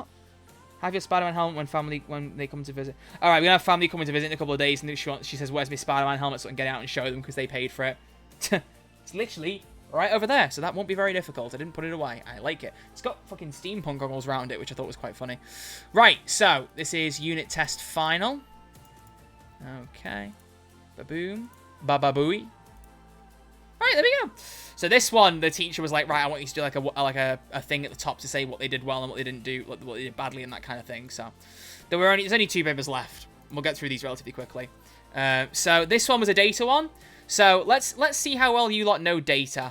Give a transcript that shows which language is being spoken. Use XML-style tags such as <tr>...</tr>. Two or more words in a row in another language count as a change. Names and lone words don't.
<en>Have your Spider-Man helmet when they come to visit. All right, we're going to have family coming to visit in a couple of days. And she says, where's my Spider-Man helmet? So I can get out and show them because they paid for it. It's literally right over there. So that won't be very difficult. I didn't put it away. I like it. It's got fucking steampunk goggles around it, which I thought was quite funny. Right, so this is unit test final. Okay. Ba-boom. Ba-ba-booey. Right, there we go. So this one, the teacher was like, right, I want you to do like a thing at the top to say what they did well and what they didn't do, what they did badly and that kind of thing. So there's only 2 papers left. We'll get through these relatively quickly. So this one was a data one. So let's see how well you lot know data.</en>